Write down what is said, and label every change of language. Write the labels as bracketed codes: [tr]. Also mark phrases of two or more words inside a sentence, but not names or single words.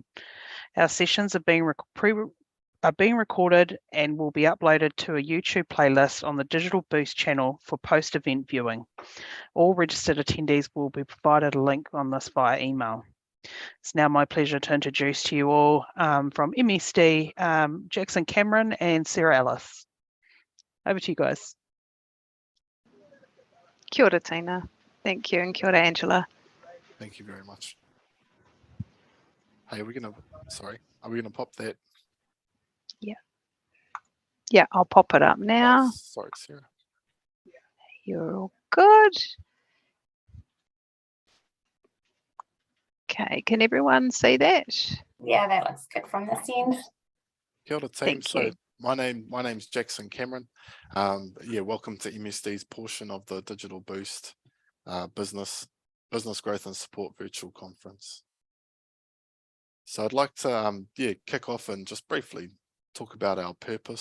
[en] Our sessions are being recorded and will be uploaded to a YouTube playlist on the Digital Boost channel for post-event viewing. All registered attendees will be provided a link on this via email. It's now my pleasure to introduce to you all from MSD, Jackson Cameron and Sarah Ellis. Over to you guys. [mi] Kia ora, Tina. [en] Thank you, and [mi] kia ora, [en] Angela. Thank you very much. Hey, are we gonna pop that? Yeah, I'll pop it up now. Oh, sorry, Sarah. You're all good. Okay, can everyone see that? Yeah, that looks good from this end. [mi] Kia ora, [en] team. Thank you. My name's Jackson Cameron. Welcome to MSD's portion of the Digital Boost Business Growth and Support Virtual Conference. So I'd like to kick off and just briefly talk about our purpose.